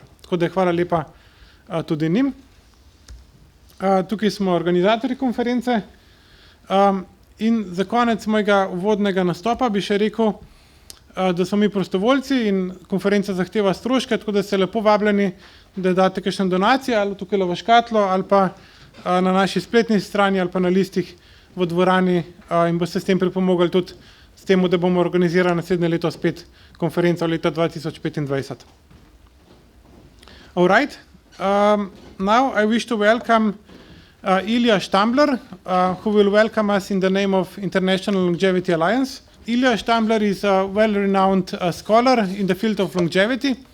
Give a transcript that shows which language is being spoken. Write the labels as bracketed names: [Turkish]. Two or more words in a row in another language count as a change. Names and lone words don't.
[Slovenian] Tako da hvala lepa tudi njim. Tukaj smo organizatorji konference in za konec mojega uvodnega nastopa bi še rekel, da smo mi prostovoljci in konferenca zahteva stroške, tako da ste lepo vabljeni, da date kakšne donacije ali tukaj v škatlo ali pa na naši spletni strani ali pa na listih v dvorani in boste s tem pripomogli tudi s tem, da bomo organizirali naslednje leto spet konferenco leta 2025. [English] All right. Now I wish to welcome Ilja Stambler, who will welcome us in the name of International Longevity Alliance. Ilja Stambler is a well-renowned scholar in the field of longevity.